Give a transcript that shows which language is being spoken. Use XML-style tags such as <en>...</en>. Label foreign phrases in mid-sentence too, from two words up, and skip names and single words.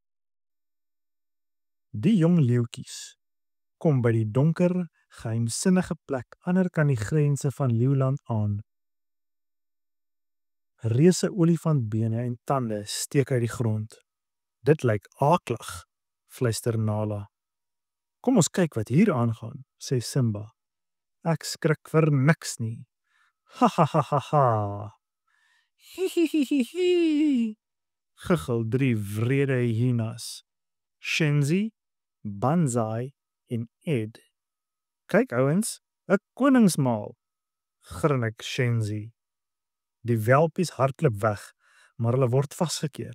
<af>Die jong leeuetjies kom by die donker, geheimsinnige plek aanderkant die grense van Leeuland aan. Reuse olifantbene en tande steek uit die grond. Dit lyk aaklig, fluister Nala. Kom ons kyk wat hier aangaan, sê Simba. Ek skrik vir niks nie. Ha ha ha ha ha. Hi hi hi hi hi. Giggel 3 wrede hyenas. Shenzi, Banzai en Ed. Kyk ouens, 'n koningsmaal, grinnik Shenzi. Die welpies hardloop weg, maar hulle word vasgekeer.</af>